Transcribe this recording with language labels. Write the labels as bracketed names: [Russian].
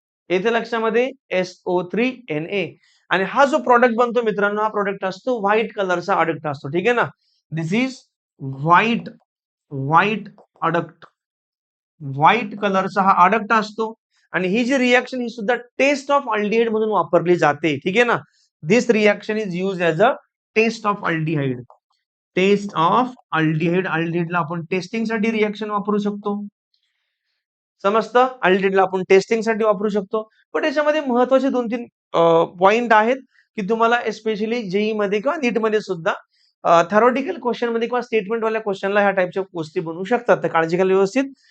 [Marathi] येथे लक्षामध्ये SO3Na. आणि हा जो प्रॉडक्ट बनतो मित्रांनो, हा प्रॉडक्ट असतो व्हाईट कलरचा अडक्ट असतो. ठीक आहे ना? [English] This is white adduct. [Marathi] व्हाईट कलरचा हा अडक्ट असतो. आणि ही जी रिएक्शन ही सुद्धा टेस्ट ऑफ अल्डिहाइड म्हणून वापरली जाते. ठीक आहे ना? [English] This reaction is use as a test of aldehyde. Test of aldehyde. [Marathi] अल्डिहाइडला आपण टेस्टिंग साठी रिएक्शन वापरू शकतो. समजतं? अल्डिहाइडला आपण टेस्टिंग साठी वापरू शकतो. पण याच्यामध्ये महत्वाचे 2-3 पॉइंट आहेत, की तुम्हाला स्पेशली जेई मध्ये किंवा नीट मध्ये सुद्धा थेरॉटिकल क्वेश्चन मध्ये किंवा स्टेटमेंट वाल्या क्वेश्चनला ह्या टाइपच्या गोष्टी बनवू शकतात. तर काळजी घ्या व्यवस्थित.